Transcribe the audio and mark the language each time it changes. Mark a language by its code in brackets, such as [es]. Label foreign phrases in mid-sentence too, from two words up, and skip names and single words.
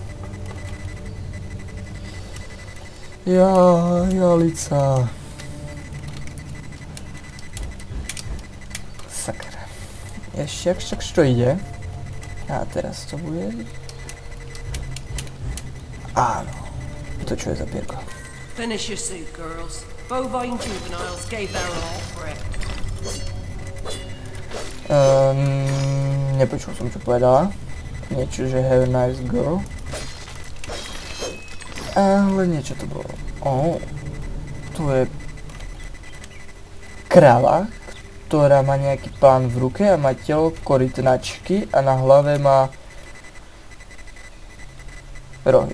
[sk] Alica. Sakra. Ešte však čo ide? A teraz to bude. Áno. To čo je za pierko? [en] Finish your suit, girls. Bovine juveniles gave their all for it. [sk] Nepočul som, čo povedala. Niečo, že [en] have a nice girl. [sk] Ale niečo to bolo. Tu je kráva, ktorá má nejaký plán v ruke a má telo korytnačky a na hlave má rohy.